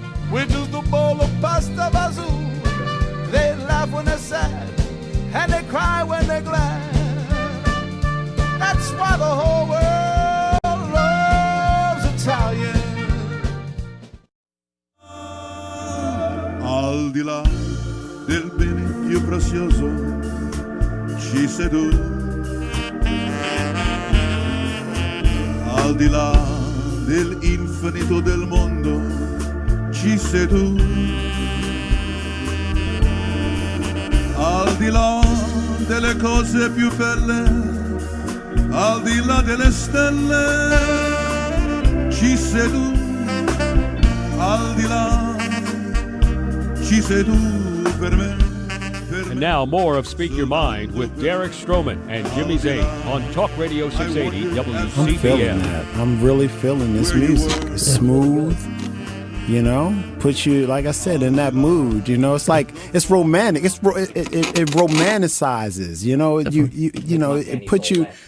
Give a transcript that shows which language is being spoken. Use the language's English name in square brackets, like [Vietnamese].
[English] With just a bowl of pasta bazoo. They laugh when they're sad, and they cry when they're glad. That's why the whole world loves Italian. [Italian] Al di là del bene più prezioso ci sei tu. Al di là dell'infinito del mondo ci sei tu, al di là delle cose più belle, al di là delle stelle, ci sei tu, al di là, ci sei tu per me. [English] And now more of Speak Your Mind with Derek Stroman and Jimmy Zane on Talk Radio 680 I'm feeling WCBM. that. I'm really feeling this music. It's smooth. Puts you, like I said, in that mood. It's like it's romantic. It romanticizes. It puts you.